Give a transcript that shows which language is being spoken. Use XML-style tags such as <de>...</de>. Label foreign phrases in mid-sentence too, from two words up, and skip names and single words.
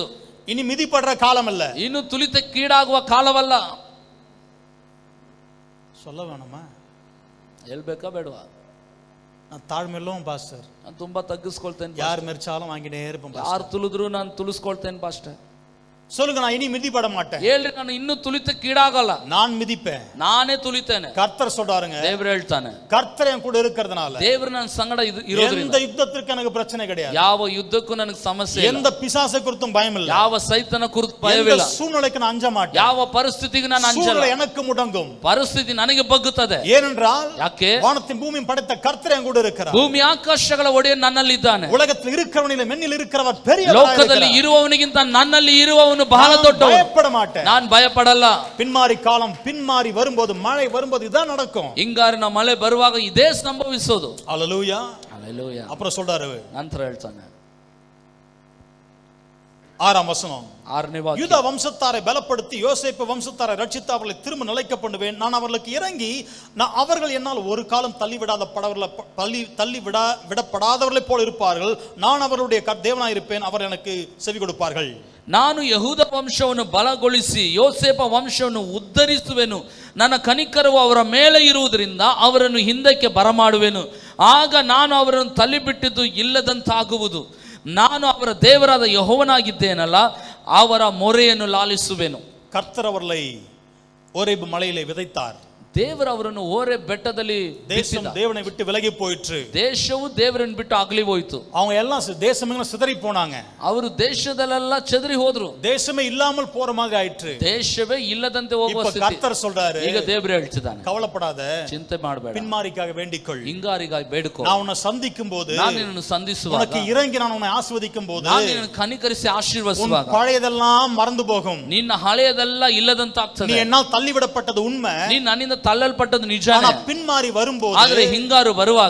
<ta>இனி மிதிப்படுற காலம் இல்ல.</ta> <kn>ಇನ್ನು ತುಳಿತಕ್ಕೀಡಾಗುವ ಕಾಲವಲ್ಲ.</kn> <ta>சொல்ல வேணுமா?</ta> <kn>ಹೇಳ್ಬೇಕಾ ಬೇಡವಾ?</kn> <ta>நான் தாழ்மையிலும் பாஸ்டர்,</ta> <kn>ನಾನು ತುಂಬಾ ತಗ್ಗಿಸ್ಕೊಳ್ತೇನೆ.</kn> <ta>யார் மெரிச்சாலும் வாங்கிட்டே இருப்பேன்.</ta> <kn>ಯಾರು ತುಳಿದ್ರು ನಾನು ತುಳಿಸ್ಕೊಳ್ತೇನೆ ಪಾಸ್ಟರ್.</kn> <ta>சொல்லுங்க, நான் இனி மிதிப்பட மாட்டேன்.</ta> <kn>ಹೇಳ್ರಿ, ನಾನು ಇನ್ನು ತುಳಿತಕ್ಕೀಡಾಗಲ್ಲ,</kn> <ta>நான் மிதிப்பேன்.</ta> <kn>ನಾನೇ ತುಳಿತೇನೆ.</kn> <ta>கர்த்தர் சொல்றாருங்க.</ta> <kn>ದೇವರು ಹೇಳ್ತಾನೆ,</kn> <ta>கர்த்தர் என் கூட இருக்கிறதுனால</ta> <kn>ದೇವರು ನನ್ನ ಸಂಗಡ ಇರೋದ್ರಿಂದ</kn> <ta>எந்த யுத்தத்திற்கு எனக்கு பிரச்சனை கிடையாது.</ta> <kn>ಯಾವ ಯುದ್ಧಕ್ಕೂ ನನಗೆ ಸಮಸ್ಯೆ ಇಲ್ಲ.</kn> <ta>எந்த பிசாசை குறித்தும் பயம் இல்ல.</ta> <kn>ಯಾವ ಸೈತನ ಕುರಿತು ಭಯವಿಲ್ಲ.</kn> <ta>எந்த சூழ்நிலைக்கு நான் அஞ்ச மாட்டேன்.</ta> <kn>ಯಾವ ಪರಿಸ್ಥಿತಿಗೂ ನಾನು ಅಂಜಲ್ಲ.</kn> <ta>சூழ்நிலை எனக்கு முடங்கும்.</ta> <kn>ಪರಿಸ್ಥಿತಿ ನನಗೆ ಬಗ್ಗುತ್ತದೆ.</kn> <ta>ஏனென்றால்</ta> <kn>ಯಾಕೆ?</kn> <ta>வானத்தின் பூமியும் படைத்த கர்த்தர் என் கூட இருக்கிறார்.</ta> <kn>ಭೂಮಿ ಆಕಾಶಗಳ ಒಡೆಯ ನನ್ನಲ್ಲಿದ್ದಾನೆ.</kn> <ta>உலகத்தில் இருக்கிறவனிலே மென்னில் இருக்கிறவர் பெரியவர்.</ta> <kn>ಲೋಕದಲ್ಲಿ ಇರುವವನಿಗಿಂತ ನನ್ನಲ್ಲಿ ಇರುವವನು ಬಹಳ ದೊಡ್ಡವನು.</kn> <ta>பயப்பட மாட்டேன்.</ta> <kn>ನಾನು ಭಯಪಡಲ್ಲ.</kn> <ta>பின்மாரி காலம் பின்மாரி வரும்போது, மழை வரும்போது இதான் நடக்கும்.</ta> <kn>ಹಿಂಗಾರಿನ ಮಳೆ ಬರುವಾಗ ಇದೇ ಸಂಭವಿಸೋದು.</kn> <ta>அல்லேலூயா.</ta> <kn>ಹಲ್ಲೆಲೂಯಾ.</kn> <ta>அப்புறம் சொல்றாரு,</ta> <kn>ನಂತರ ಹೇಳ್ತಾನೆ</kn> <ta>6ஆம் வசனம்,</ta> <kn>6ನೇ ವಾಕ್ಯ.</kn> <ta>யூதா வம்சத்தாரை பலப்படுத்தி யோசேப்பு வம்சத்தாரை ரட்சித்து அவர்களை திரும்ப நிலைக்க பண்ணுவேன். நான் அவர்களுக்கு இறங்கி அவர்கள் என்னால் ஒரு காலம் விடப்படாதவர்களை போல இருப்பார்கள். நான் அவர்களுடைய தேவனாய் இருப்பேன், அவர் எனக்கு செவி கொடுப்பார்கள்.</ta> <kn>ನಾನು ಯಹೂದ ವಂಶವನ್ನು ಬಲಗೊಳಿಸಿ ಯೋಸೇಫ ವಂಶವನ್ನು ಉದ್ಧರಿಸುವೆನು. ನನ್ನ ಕನಿಕರವು ಅವರ ಮೇಲೆ ಇರುವುದರಿಂದ ಅವರನ್ನು ಹಿಂದಕ್ಕೆ ಬರಮಾಡುವೆನು. ಆಗ ನಾನು ಅವರನ್ನು ತಳ್ಳಿಬಿಟ್ಟಿದ್ದು ಇಲ್ಲದಂತಾಗುವುದು. ನಾನು ಅವರ ದೇವರಾದ ಯೆಹೋವನಾಗಿದ್ದೇನಲ್ಲ, ಅವರ ಮೊರೆಯನ್ನು ಲಾಲಿಸುವೆನು.</kn> <ta>கர்த்தர் அவர்களை ஓரேபு மலையிலே விதைத்தார்.</ta> <kn>ದೇವರು ಅವರನ್ನು ಓರೆ ಬೆಟ್ಟದಲ್ಲಿ</kn> <ta>தேசம் தேவனை விட்டு விலகி போயிற்று.</ta> <kn>ದೇಶವು ದೇವರನ್ನು ಬಿಟ್ಟು ಅಗಲಿ ಹೋಯಿತು.</kn> <ta>அவங்க எல்லாம் தேசமெல்லாம் சிதறி போனாங்க.</ta> <kn>ಅವರು ದೇಶದಲ್ಲೆಲ್ಲ ಚದರಿ ಹೋದ್ರು.</kn> <ta>தேசமே இல்லாமல் போற மாதிரி ஆயிற்று.</ta> <kn>ದೇಶವೇ ಇಲ್ಲದಂತೆ ಹೋಗುವ ಸ್ಥಿತಿ.</kn> <ta>கர்த்தர் சொல்றாரு,</ta> <kn>ಈಗ ದೇವರು ಹೇಳ್ತಿದ್ದಾನೆ,</kn> <ta>கவலைப்படாத,</ta> <kn>ಚಿಂತೆ ಮಾಡಬೇಡ,</kn> <ta>பின்மாரிக்காக வேண்டிக்கொள்,</ta> <kn>ಹಿಂಗಾರಿಗಾಗಿ ಬೇಡಿಕೊ.</kn> <ta>நான் உன்னை சந்திக்கும் போது,</ta> <kn>ನಾನು ನಿನ್ನನ್ನು ಸಂಧಿಸುವಾಗ,</kn> <ta>உனக்கு இறங்கி நான் உன்னை ஆசீர்வதிக்கும் போது,</ta> <kn>ನಾನು ನಿನ್ನನ್ನು ಕನಿಕರಿಸಿ ಆಶೀರ್ವದಿಸುವಾಗ</kn> <ta>பழையதெல்லாம் மறந்து போகும்.</ta> <kn>ನಿನ್ನ ಹಳೆಯದೆಲ್ಲ ಇಲ್ಲದಂತಾಗ್ತದೆ.</kn> <ta>நீ என்னால் தள்ளிவிடப்பட்டது உண்மை,</ta> <kn>ನೀನು ನನ್ನಿಂದ ತಳ್ಳಲ್ಪಟ್ಟದ್ದು ನಿಜ.</kn> <ta>ஆனா பின்மாரி வரும்போது,</ta> <kn>ಆದರೆ ಹಿಂಗಾರು ಬರುವಾಗ</kn>